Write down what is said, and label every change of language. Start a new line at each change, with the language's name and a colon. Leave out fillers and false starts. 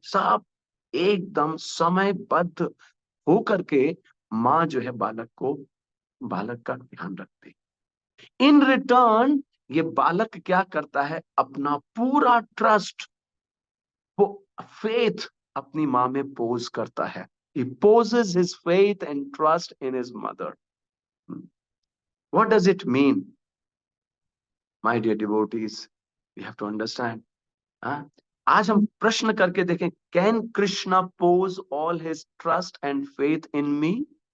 Hindi: सब एकदम समयबद्ध होकर के माँ जो है बालक का ध्यान रखती।
English: in return
Hindi: ये बालक क्या करता है? अपना पूरा ट्रस्ट, वो फेथ अपनी माँ में पोज करता है।
English: He poses his faith and trust in his mother. What does it mean? My dear devotees, we have to understand.
Hindi: आज हम प्रश्न करके देखें,
English: Can Krishna pose all his trust and faith in me?